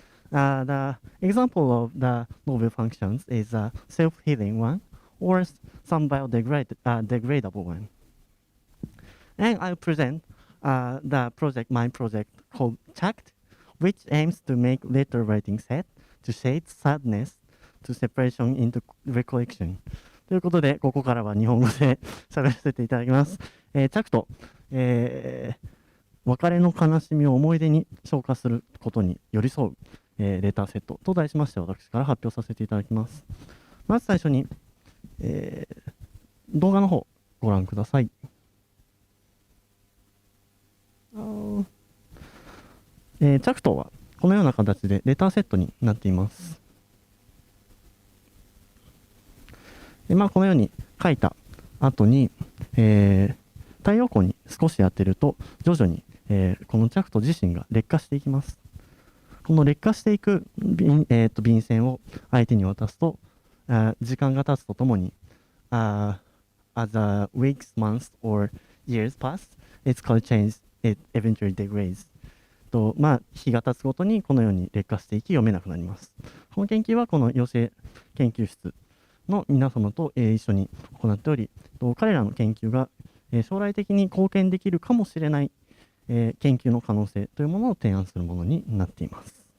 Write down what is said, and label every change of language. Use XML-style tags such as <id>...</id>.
<en>The example of the novel functions is a self-healing one or some biodegradable one. And I'll present my project called Chact, which aims to make letter writing set to shade sadness to separation into recollection.</en> <ja>ということで、ここからは日本語で喋らせていただきます。チャクト、別れの悲しみを思い出に昇華することに寄り添う、レターセットと題しまして、私から発表させていただきます。まず最初に、動画の方ご覧ください。チャクトはこのような形でレターセットになっています。このように書いた後に、太陽光に少し当てると徐々に、このチャクト自身が劣化していきます。この劣化していく便箋を相手に渡すと、時間が経つとともに、</ja> <en>as the weeks, months, or years pass, its color change, it eventually degrades.</en> <ja>日が経つごとにこのように劣化していき読めなくなります。この研究はこの養成研究室の皆様と一緒に行っており、彼らの研究が将来的に貢献できるかもしれない研究の可能性というものを提案するものになっています。</ja>